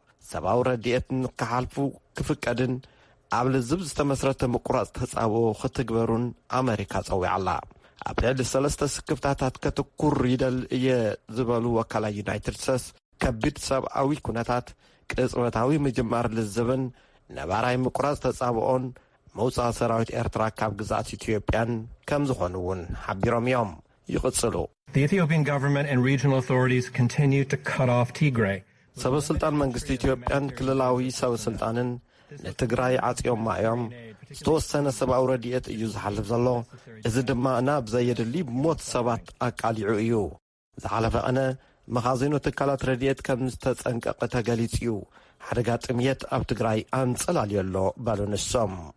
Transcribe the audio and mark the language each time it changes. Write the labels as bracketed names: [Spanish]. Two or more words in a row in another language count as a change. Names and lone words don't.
[Tigrinya] ሰብኣዊ ረድኤት ንክሓልፉ ክፍቀድን ኣብ ልዝብ ዝተመስረተ ምቁራጽ ተጻብኦ ክትግበሩን ኣሜሪካ ጸዊዓላ ኣብ ልዕሊ 3 ስክፍታታት ከተኩር ይደል እየ ዝበሉ ወካላ ዩናይትድ ስቴትስ ከቢድ ሰብኣዊ ኩነታት ቅጽበታዊ ምጅማር ልዝብን ነባራይ ምቁራጽ ተጻብኦን መውጻእ ሰራዊት ኤርትራ ካብ ግዛት ኢትዮጵያን ከም ዝኾኑ እውን ሓቢሮም እዮም ይቕጽሉ [English] The Ethiopian government and regional authorities continue to cut off Tigray. [Tigrinya] ሰበስልጣን መንግስቲ ኢትዮጵያን ክልላዊ ሰበስልጣንን ንትግራይ ዓጽዮም ማእዮም ዝተወሰነ ሰብኣዊ ረድኤት እዩ ዝሓልፍ ዘሎ እዚ ድማ ናብ ዘየድሊ ሞት ሰባት ኣቃሊዑ እዩ ዝሓለፈ ቀነ መኻዚኑ ትካላት ረድኤት ከም ዝተጸንቀቐ ተገሊጹ እዩ ሓደጋ ጥምየት ኣብ ትግራይ ኣንጸላልየሎ ባሉ ንሶም